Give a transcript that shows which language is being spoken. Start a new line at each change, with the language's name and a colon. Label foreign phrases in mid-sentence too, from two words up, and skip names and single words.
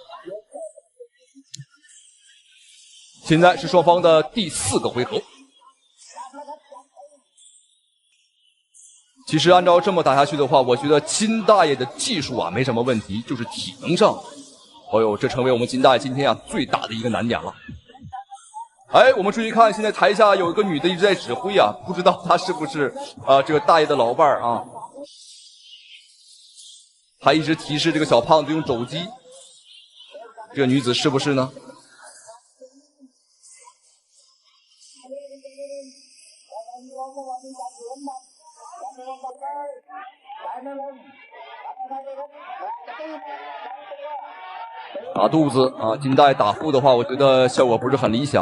Chinese: 現在是雙方的第4個回合。其實按照這麼打下去的話，我覺得金大爺的技術啊沒什麼問題，就是體能上，哎呦，這成為我們金大爺今天啊最大的一個難點了。哎，我們注意看，現在台下有一個女的一直在指揮啊，不知道她是不是這個大爺的老伴兒啊？她一直提示這個小胖子用肘擊，這個女子是不是呢？打肚子啊，金大爺打腹的話，我覺得效果不是很理想。